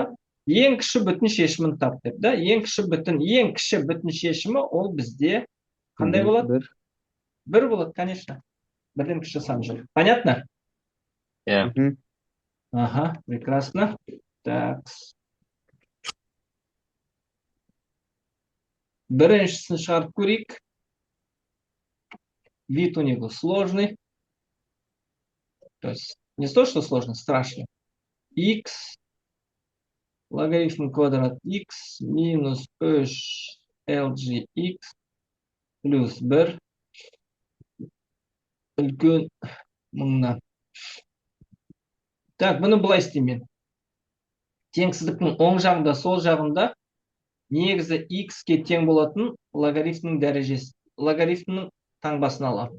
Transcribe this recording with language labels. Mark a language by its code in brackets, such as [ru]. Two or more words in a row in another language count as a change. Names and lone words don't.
[kk] Ең кіші бүтін шешімін тап деп, да? Ең кіші бүтін шешімі ол бізде қандай болады? 1 болады, конечно. 1-ден кіші сан жоқ. Понятно? Иә. [ru] Ага, прекрасно. Так. [kk] Біріншісін шығарып көрейік. [ru] Вид у него сложный. То есть не то, что сложно, страшно. [kk] X логарифм квадрат x минус 3 lgx плюс 1 үлкен 1000-нан. Так, бұны былай істеймін. Теңсіздіктің оң жағында, сол жағында негізі x-ке тең болатын логарифмнің дәрежесі, логарифмнің таңбасын аламын.